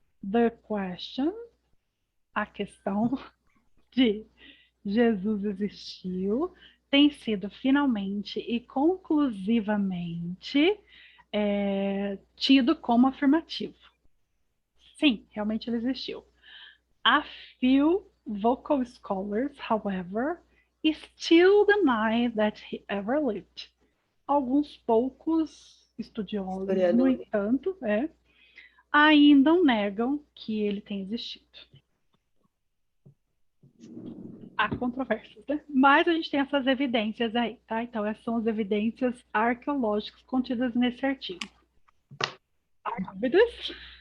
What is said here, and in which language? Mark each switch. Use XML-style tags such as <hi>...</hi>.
<en>The question,</en> <pt>a questão de Jesus existiu tem sido finalmente e conclusivamente tido como afirmativo. Sim, realmente ele existiu.</pt> <en>A few vocal scholars, however, still deny that he ever lived.</en> <pt>Alguns poucos estudiosos, no Historiadores. entanto, ainda negam que ele tenha existido. Há controvérsias, né? Mas a gente tem essas evidências aí, tá? Então, essas são as evidências arqueológicas contidas nesse artigo. Há dúvidas?</pt>